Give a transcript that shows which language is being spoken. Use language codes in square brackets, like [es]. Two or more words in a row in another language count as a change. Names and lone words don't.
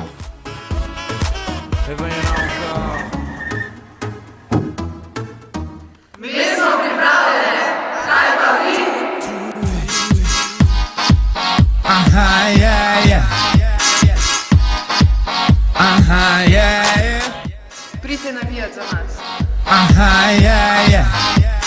[fr] Eh ben y'en a encore. [sl] Mi smo pripravljene, kaj pa vi? [en] Aha, yeah, yeah. Aha, yeah, yeah. [sl] Pridite navijati za nas. [en] Aha, yeah, yeah.